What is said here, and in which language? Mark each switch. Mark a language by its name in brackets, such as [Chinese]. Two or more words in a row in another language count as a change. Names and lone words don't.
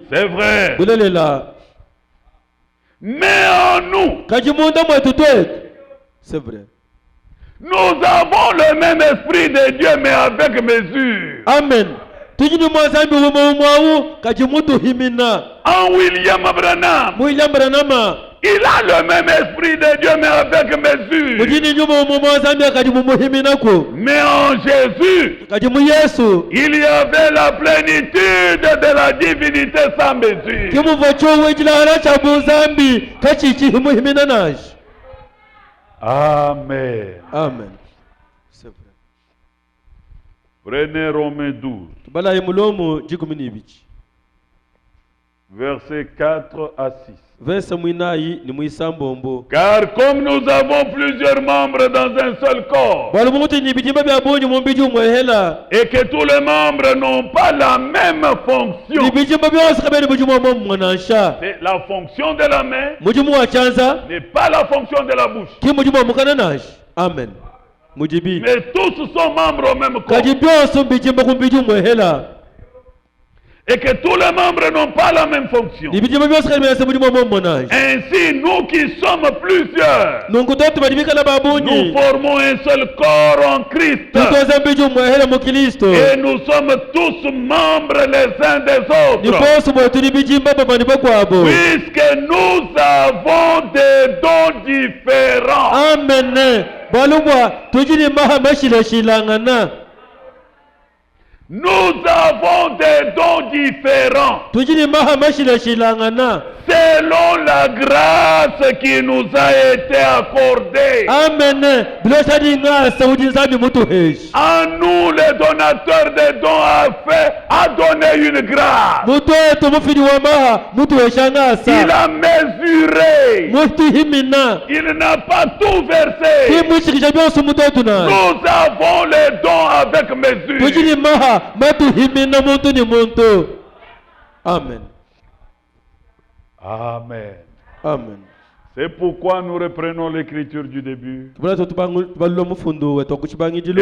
[French] C'est vrai. [Lunda] bulelela [French] Mais en nous, [Lunda] kajimunda mwetu twetu [French] c'est vrai nous avons le même esprit de Dieu, mais avec mesure. [Lunda] amen tujini mwazambi umwawu kajimutu himina [French] En William Branham, [Lunda] William Branham [French] il a le même esprit de Dieu, mais avec mesure. [Lunda] mujini nyuma mwazambi kajimu himina ko [French] Mais en Jésus, [Lunda] kajimu Yesu [French] il y avait la plénitude de la divinité sans mesure. [Lunda] kimuva chowijila cha bunzambi kachichi himu himina nashi [French] Amen. [Lunda] amen [French] c'est vrai Prenez Romains 12, [Lunda] bala imulomu jikumi bichi [French] versets 4 à 6. [Lunda] verse mwinayi ni mwisambombo [French] Car comme nous avons plusieurs membres dans un seul corps, [Lunda] bali muti ni bijimba bya bunyi mumbiji umwehela [French] et que tous les membres n'ont pas la même [Lunda] ni [French] fonction. [Lunda] bijimba byose kabeni bujimu mwa mwanansha [French] C'est la fonction de la main [Lunda] mujimu wa chanza [French] n'est pas la fonction de la bouche. [Lunda] ki mujimu mukana nashi amen mujibi [French] Mais tous sont membres au même corps. [Lunda] kaji byose mbijimba kumbiji umwehela [French] Et que tous les membres n'ont pas la même fonction. [Lunda] ni bijimba byose kabeni se mujimu mwa mwanansha [French] Ainsi, nous qui sommes plusieurs, [Lunda] nungu totu badibikala [French] nous [Lunda] babunyi [French] formons un seul corps en Christ. [Lunda] tutoza mbiji umwehela mu Kristo [French] Et nous sommes tous membres les uns des [Lunda] ni [French] autres. [Lunda] bose mwetu ni bijimba babani bakwabo [French] Puisque nous avons des dons différents. [Lunda] amen balumwa tujini maha mashilashilangana [French] Nous avons des dons différents. [Lunda] tujini maha mashilashilangana [French] Selon la grâce qui nous a été accordée. [Lunda] amen bilosadi ngasa ujinzambi mutu heshi [French] En nous, les donateurs des dons a donné une grâce. [Lunda] mutu wetu mufidi wa maha mutu hesha [French] Il [Lunda] ngasa [French] a mesuré. [Lunda] mutu himina [French] Il n'a pas tout versé. [Lunda] kimushikisha byose mutu wetu naye [French] Nous avons les dons avec mesure. [Lunda] tujini maha matu himina muntu ni muntu amen [French] Amen. [Lunda] amen [French] C'est pourquoi nous reprenons l'écriture du début. [Lunda] tubula tubalilo mufundu wetu okuchibangijilo